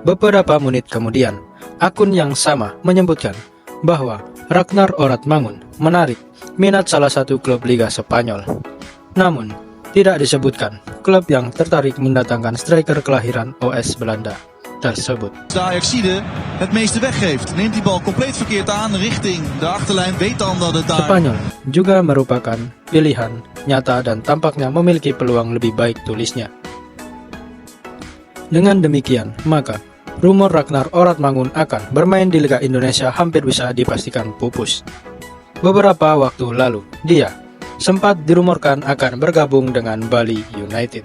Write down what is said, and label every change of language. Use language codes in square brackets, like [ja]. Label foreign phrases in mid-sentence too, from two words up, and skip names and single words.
[id] Beberapa menit kemudian, akun yang sama menyebutkan bahwa Ragnar Oratmangun menarik minat salah satu klub Liga Spanyol. Namun, tidak disebutkan klub yang tertarik mendatangkan striker kelahiran OS Belanda tersebut. [nl] De Ajaxide het meeste weggeeft. Neemt die bal compleet verkeerd aan richting de achterlijn. Weet dan dat het daar... [id] Spanyol juga merupakan pilihan nyata dan tampaknya memiliki peluang lebih baik, tulisnya. Dengan demikian, maka rumor Ragnar Oratmangun akan bermain di Liga Indonesia hampir bisa dipastikan pupus. Beberapa waktu lalu, dia sempat dirumorkan akan bergabung dengan Bali United.